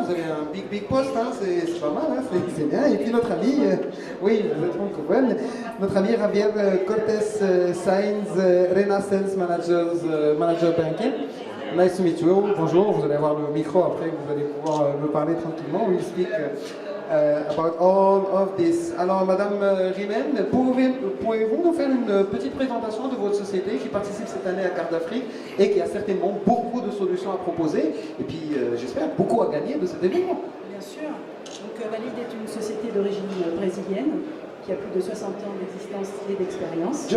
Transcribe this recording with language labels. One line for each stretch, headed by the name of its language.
French: Vous avez un big poste, hein, c'est pas mal, hein, c'est bien. Et puis notre ami, oui, vous êtes francophone, notre ami Javier Cortés Sainz, Rena Sales Manager Banking.
English: Nice to meet you.
French: Bonjour, vous allez avoir le micro après, vous allez pouvoir me parler tranquillement.
English: We'll speak about all of this.
French: Alors, Madame Rimène, pouvez-vous nous faire une petite présentation de votre société qui participe cette année à Carte d'Afrique et qui a certainement beaucoup de solutions à proposer et puis, j'espère, beaucoup à gagner de cet événement? Bien sûr. Donc, Valide est une société d'origine brésilienne qui a plus de 60 ans d'existence et d'expérience.